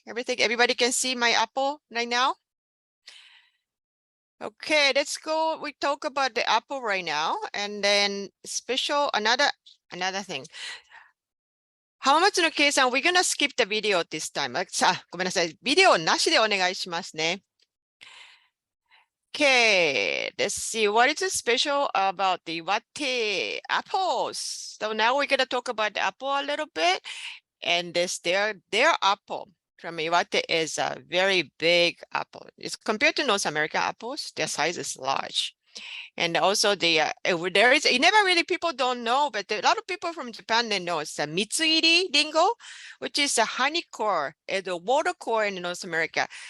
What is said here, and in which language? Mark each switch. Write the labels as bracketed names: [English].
[English] Everybody can see my apple right now? Okay, let's go. We talk about the apple right now, and then another thing. Hamamatsu no Kei-san, we're gonna skip the video this time. [Japanese] ごめんなさい。ビデオなしでお願いしますね。 [English] Okay, let's see what is special about the Iwate apples. So now we're gonna talk about the apple a little bit. And their apple from Iwate is a very big apple. It's compared to North American apples, their size is large. And also people don't know, but a lot of people from Japan, they know it's a mitsuiri ringo, which is a honey core, the water core in North America.